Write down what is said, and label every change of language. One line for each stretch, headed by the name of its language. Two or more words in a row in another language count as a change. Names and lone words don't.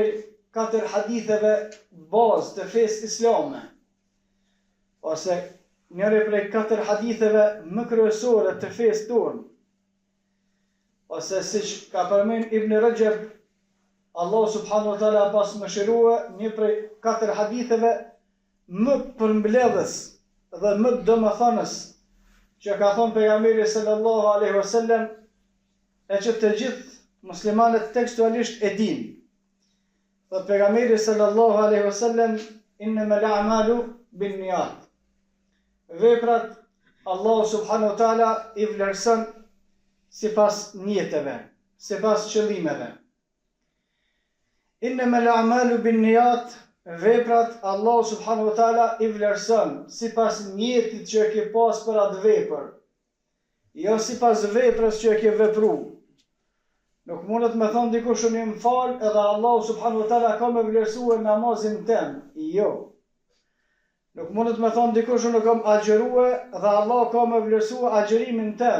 Albanian: 4 haditheve bazë të fesë islame, ose njëri prej 4 haditheve më kryesore të fesë tonë, ose siç ka përmend Ibn Rajab,
Arabic: الله سبحانه وتعالى
Albanian: pas mëshirua, një prej 4 haditheve më përmbledhës dhe më domethënës që ka thonë pejgamberi
Arabic: صلى الله عليه وسلم,
Albanian: e që të gjithë muslimanët tekstualisht e dinë. Dhe pejgamberi
Arabic: صلى الله عليه وسلم, إنما الأعمال بالنيات.
Albanian: Veprat
Arabic: الله سبحانه وتعالى
Albanian: i vlerëson sipas niyeteve, sipas qëllimeve.
Arabic: إنما الأعمال بالنيات,
Albanian: veprat
Arabic: الله سبحانه وتعالى
Albanian: i vlerëson sipas niyetit që e ke pas për atë vepër, jo sipas veprës që e ke vepruar. Nuk mundet me thonë dikush unë më fal edhe
Arabic: الله سبحانه وتعالى
Albanian: ka më vlerësuar namazin tem. Jo. Nuk mundet me thonë dikush unë kam agjëruar dhe Allah ka më vlerësuar agjërimin tem.